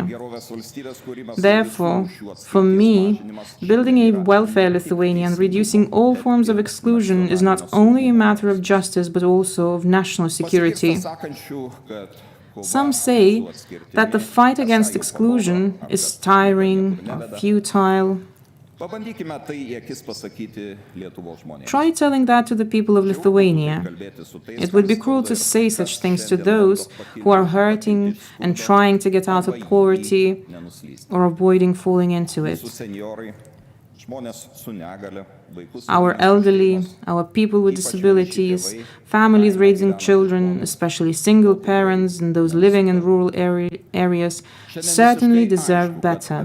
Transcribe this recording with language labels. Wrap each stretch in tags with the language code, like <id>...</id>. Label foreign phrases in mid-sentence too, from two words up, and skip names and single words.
<en>Therefore, for me, building a welfare Lithuania and reducing all forms of exclusion is not only a matter of justice but also of national security. Some say that the fight against exclusion is tiring, futile,</en> <lt>Pabandykime tai į akis pasakyti Lietuvos žmonėms.</lt> <en>Try telling that to the people of Lithuania. It would be cruel to say such things to those who are hurting and trying to get out of poverty or avoiding falling into it. Our elderly, our people with disabilities, families raising children, especially single parents and those living in rural areas, certainly deserve better.</en>